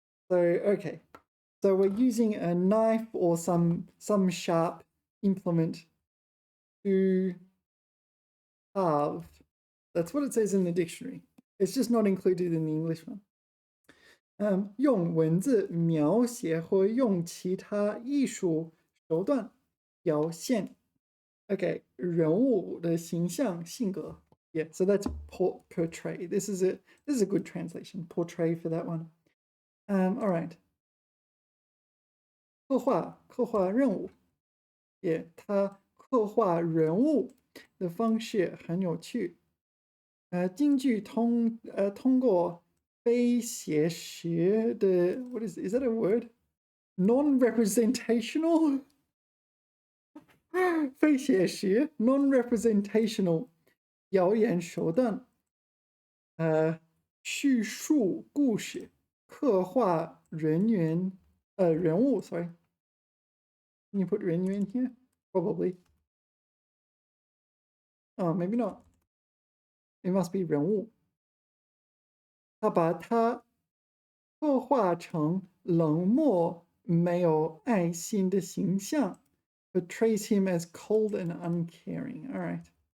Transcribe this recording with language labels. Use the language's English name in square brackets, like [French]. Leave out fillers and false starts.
[English] So, okay. So we're using a knife or some sharp implement to carve. That's what it says in the dictionary. It's just not included in the English one. [Chinese] 用文字描写或用其他艺术手段表现 [English] okay [Chinese] 人物的形象性格 [English] yeah so that's portray this is a good translation portray for that one all right [Chinese] 刻画任务 [English] yeah [Chinese] 他刻画人物的方式很有趣京剧通过非写实的 [English] what is that a word? Non-representational? [Chinese] 非写实 [English] non-representational [Chinese] 表演手段叙述故事刻画人物 [English] sorry can you put [Chinese] 人员 [English] here? Probably oh maybe not it must be [Chinese] 人物他把他刻画成冷漠没有爱心的形象 [English] portrays him as cold and uncaring. All right.